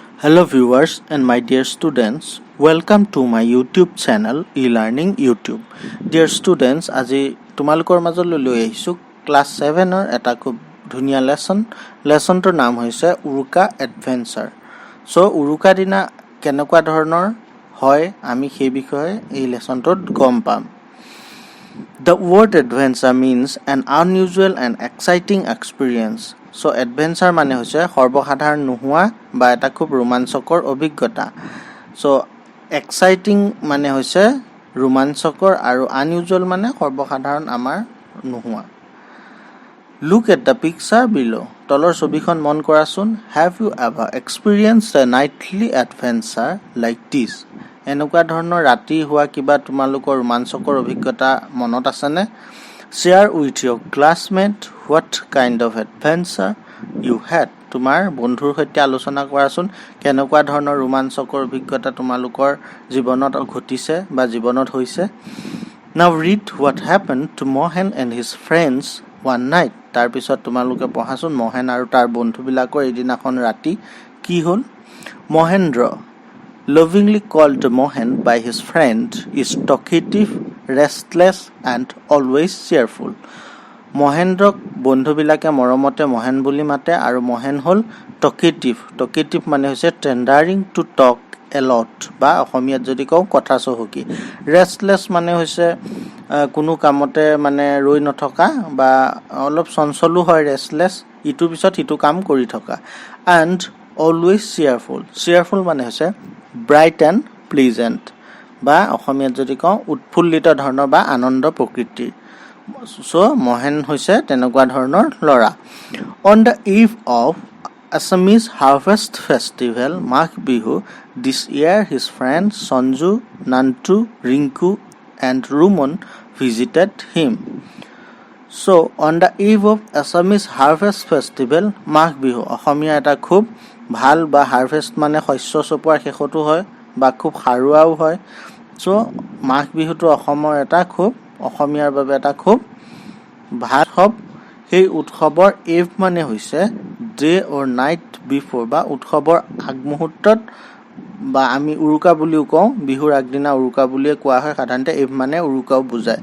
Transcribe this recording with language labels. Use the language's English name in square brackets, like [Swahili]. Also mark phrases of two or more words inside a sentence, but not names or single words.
[English] Hello viewers and my dear students, welcome to my YouTube channel e-learning YouTube. Dear students, [Assamese] আজি তোমালোকৰ মাজলৈ লৈ আহিছো ক্লাছ 7 ৰ এটা খুব ধুনীয়া লেসনটোৰ নাম হৈছে উৰুকা এডভেঞ্চাৰ। সো উৰুকা দিনা কেনেকুৱা ধৰণৰ হয় আমি সেই বিষয়ে এই লেসনটোত গম পাম। [English] The word adventure means an unusual and exciting experience. So adventure [Assamese] মানে হৈছে সৰ্বসাধাৰণ নোহোৱা বা এটা খুব ৰোমাঞ্চকৰ অভিজ্ঞতা। [English] So exciting [Assamese] মানে হৈছে ৰোমাঞ্চকৰ আৰু unusual মানে সৰ্বসাধাৰণ আমাৰ নোহোৱা। [English] Look at the picture below. [Assamese] তলৰ ছবিখন মন কৰাচোন। [English] Have you ever experienced a nightly adventure like this? [Assamese] এনেকুৱা ধৰণৰ ৰাতি হোৱা কিবা তোমালোকৰ ৰোমাঞ্চকৰ অভিজ্ঞতা মনত আছেনে? [English] Share with your classmate what kind of adventure you had. [Assamese] তোমাৰ বন্ধুৰ সৈতে আলোচনা কৰাচোন কেনেকুৱা ধৰণৰ ৰোমাঞ্চকৰ অভিজ্ঞতা তোমালোকৰ জীৱনত ঘটিছে বা জীৱনত হৈছে। [English] Now read what happened to Mohan and his friends one night. [Assamese] তাৰ পিছত তোমালোকে পঢ়াচোন মোহন আৰু তাৰ বন্ধুবিলাকৰ এদিনাখন ৰাতি কি হ'ল। [English] Mohendra, lovingly called Mohan by his friend, is talkative, restless and always cheerful. [Assamese] মহেন্দ্ৰক বন্ধুবিলাকে মৰমতে মোহন বুলি মাতে আৰু মোহন হ'ল টকেটিভ মানে হৈছে [English] tending to talk a lot [Assamese] বা অসমীয়াত যদি কওঁ কথা চহকি। ৰেষ্টলেছ মানে হৈছে কোনো কামতে মানে ৰৈ নথকা বা অলপ চঞ্চলো হয় ৰেষ্টলেছ, ইটোৰ পিছত সিটো কাম কৰি থকা। [English] and always cheerful [Assamese] মানে হৈছে [English] bright and pleasant [Assamese] বা অসমীয়াত যদি কওঁ উৎফুল্লিত ধৰণৰ বা আনন্দ প্ৰকৃতিৰ। So মোহন হৈছে তেনেকুৱা ধৰণৰ ল'ৰা। [English] On the eve of Assamese Harvest Festival, Magh Bihu, this year his friends Sanju, Nantu, Rinku and Rumon visited him. So on the eve of Assamese Harvest Festival, Magh Bihu [Assamese] অসমীয়া এটা খুব ভাল বা হাৰভেষ্ট মানে শস্য চপোৱাৰ শেষতো হয় বা খুব সাৰুৱাও হয়। So মাঘ বিহুটো অসমৰ এটা খুব অসমীয়াৰ বাবে এটা খুব ভাল উৎসৱ। সেই উৎসৱৰ এভ মানে হৈছে [English] day or night before [Assamese] বা উৎসৱৰ আগমুহূৰ্তত বা আমি উৰুকা বুলিও কওঁ, বিহুৰ আগদিনা উৰুকা বুলিয়ে কোৱা হয় সাধাৰণতে, এভ মানে উৰুকাও বুজায়।